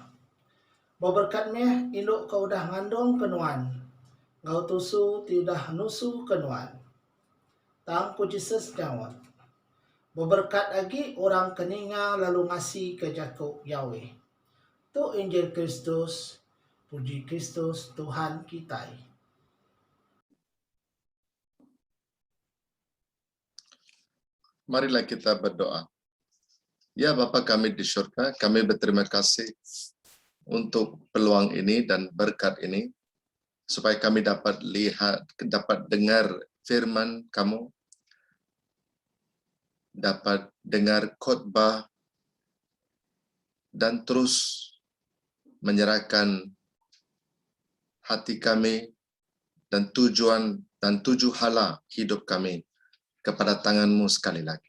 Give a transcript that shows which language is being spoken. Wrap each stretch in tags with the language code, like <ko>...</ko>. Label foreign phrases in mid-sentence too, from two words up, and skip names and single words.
<iba>Berkat meh induk kau dah ngandung kenuan, ngau tusu tiudah nusu kenuan. Tang ku Jesus jawab, berkat lagi orang keninga lalu ngasih ke jakuk Yahweh. Tu Injil Kristus, puji Kristus Tuhan kita.</iba> <ms>Marilah kita berdoa. Ya Bapa kami di surga, kami berterima kasih untuk peluang ini dan berkat ini, supaya kami dapat lihat, dapat dengar firman kamu, dapat dengar khotbah, dan terus menyerahkan hati kami dan tujuan dan tujuh hala hidup kami kepada tangan-Mu sekali lagi.</ms>